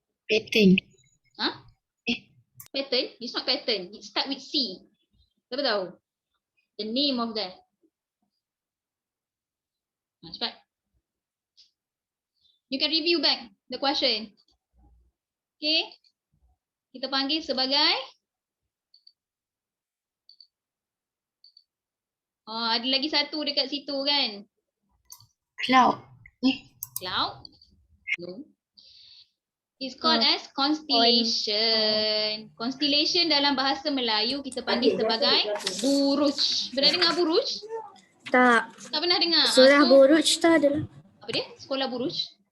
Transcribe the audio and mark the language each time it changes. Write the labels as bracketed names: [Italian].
[English] Pattern. Pattern? It's not pattern. It start with C. [Malay] Siapa tahu? [English] The name of that. [Malay] Cepat. [English] You can review back the question. Okay. [Malay] Kita panggil sebagai ada lagi satu dekat situ kan? [English] Cloud. Cloud? No. It's called as constellation. [Malay] Constellation dalam bahasa Melayu kita panggil sebagai buruj. Pernah dengar buruj? Tak. Tak pernah dengar. Surah Buruj tak adalah. Apa dia? Sekolah buruj?